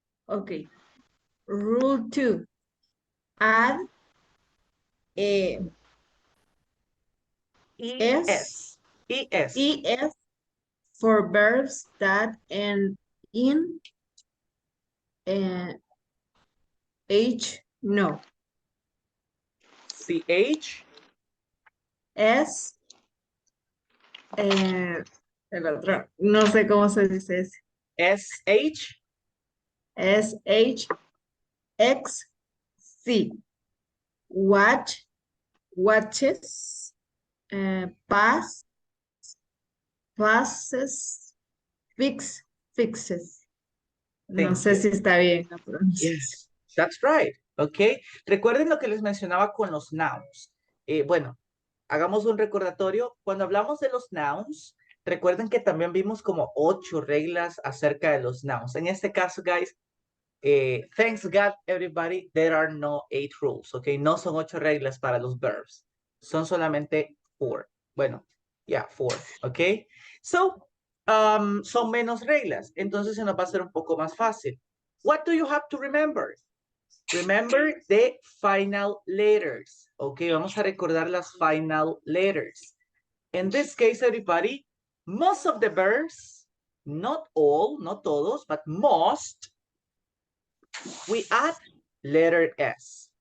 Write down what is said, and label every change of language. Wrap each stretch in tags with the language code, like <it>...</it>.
<en>Okay. Rule 2. Add a ES. ES for verbs that end in H, no. CH.</en> <es>S, el otro, no sé cómo se dice ese.</es> <en>SH. SH, X, C. Watch, watches, pass, passes, fix, fixes. No Thank</en> <es>sé</es> <en>you.</en> <es>si está bien la pronunciación.</es> <en>Yes, that's right. Okay.</en> <es>Recuerden lo que les mencionaba con los nouns. Bueno, hagamos un recordatorio. Cuando hablamos de los nouns, recuerden que también vimos como 8 reglas acerca de los nouns. En este caso,</es> <en>guys, thanks God, everybody, there are no 8 rules, okay?</en> <es>No son 8 reglas para los verbs. Son solamente 4. Bueno,</es> <en>yeah,</en> <es>4. ¿Ok? So, son menos reglas. Entonces se nos va a hacer un poco más fácil.</es> <en>What do you have to remember? Remember the final letters.</en> <es>Ok, vamos a recordar las</es> <en>final letters. In this case, everybody, most of the verbs, not all, not todos, but most, we add letter S.</en>